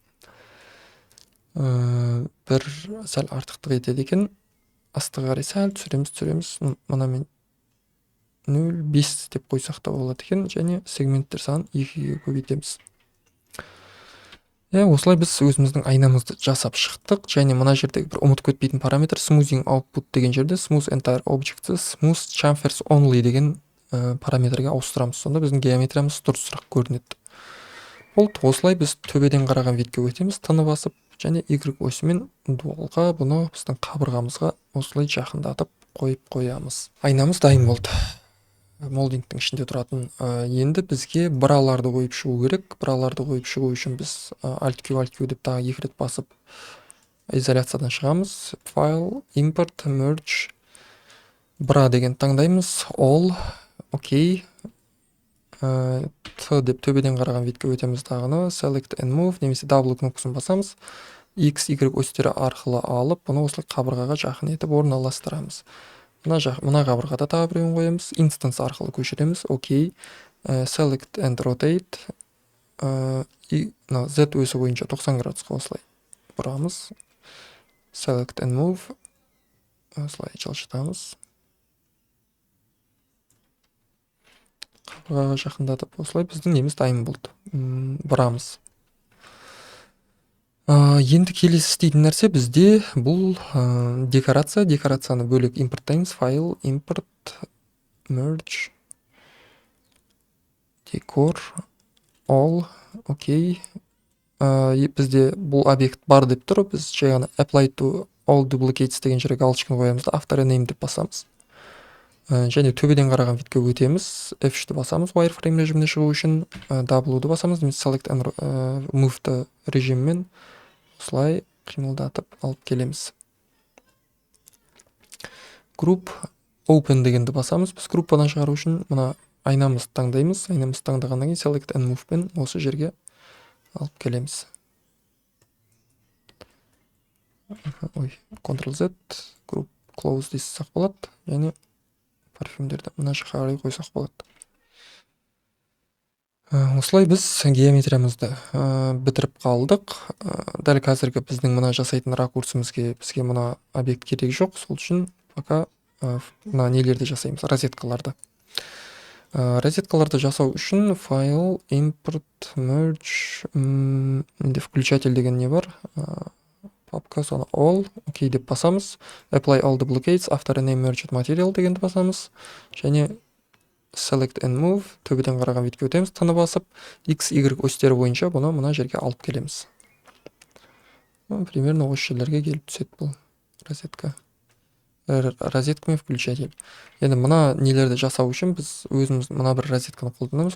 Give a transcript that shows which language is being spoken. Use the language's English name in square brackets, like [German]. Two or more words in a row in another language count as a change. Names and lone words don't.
[Kazakh] Бір сәл артықтық етеді екен. Астыға қарай сәл түсіреміз. Мына мен 0,5 деп қойсақ та болады екен, және сегменттер санын 2-ге көбейтеміз. Осылай біз өзіміздің айнамызды жасап шықтық. Және мына жердегі бір ұмытып кетпейтін параметр [English] smoothing output [Kazakh] деген жерде [English] smooth entire objects, smooth chamfers only [Kazakh] деген параметрге ауыстырамыз. Сонда біздің геометриямыз дұрысырақ көрінеді. Осылай біз төбеден қараған бетке өтеміз, тыны басып, және Y осымен дуалға бұны біздің қабырғамызға осылай жақындатып қойып қоямыз. Айнамыз дайын болды. Молдингтің ішінде тұратын. Енді бізге браларды қойып шығу керек. Браларды қойып шығу үшін біз Alt Q деп тағы 2 рет басып изоляциядан шығамыз. [English] File, import, merge, [Kazakh] бра деген таңдаймыз. [English] All, окей. [Kazakh] Т деп төбеден қараған бетке өтеміз дағыны. [English] Select and move [Kazakh] немесе double кнопкасын басамыз. x y осьтері арқылы алып, бұны осылай қабырғаға жақын етіп орналастырамыз. Мына қабырғада тағы біреуін қоямыз, instance арқылы көшіреміз. Окей, [English] select and rotate, [Kazakh] z өсі бойынша 90 градусқа осылай бұрамыз. [English] Select and move, [Kazakh] осылай жылжытамыз. Қабырғаға жақындатып, осылай біздің неміз дайын болды. Бұрамыз. Енді келесі істейтін нәрсе бізде бұл декорация. Декорацияны бөлек импорттаймыз. Файл, импорт, merge, декор, all, окей. Бізде бұл объект бар деп тұр. Біз жаңа [English] apply to all duplicates [Kazakh] деген жерге галочканы қоямыз да автор name деп басамыз. Және төбеден қараған видке өтеміз. F3-ті басамыз wireframe режиміне шығу үшін. W-ды басамыз, немесе [English] select and move [Kazakh] режиммен осылай қимылдатып алып келеміз. [English] Group open [Kazakh] дегенді басамыз. Біз группадан шығару үшін мына айнамызды таңдаймыз. Айнамызды таңдағаннан кейін [English] select and move [Kazakh] пен осы жерге алып келеміз. Ctrl-Z, [English] group close [Kazakh] дейсақ болады. Және парфюмдерді мына жаққа қарай қойсақ болады. Осылай біз геометриямызды бітіріп қалдық. Дәл қазіргі біздің мына жасайтын ракурсымызге бізге мына объект керек жоқ. Сол үшін пока мына нелерді жасаймыз, розеткаларды. Розеткаларды жасау үшін файл, [English] import, merge, [Kazakh] менде включатель деген не бар. Папка, соны all, окей деп басамыз. [English] Apply all duplicates, after name merged material [Kazakh] дегенді басамыз. [English] Және select and move, [Kazakh] төбеден қараған видке өтеміз. Тыны басып, x, y осьтері бойынша бұны мына жерге алып келеміз. Примерно осы жерлерге келіп түседі бұл розетка. Розетка мен включатель. Енді мына нелерді жасау үшін біз өзіміз мына бір розетканы қолданамыз.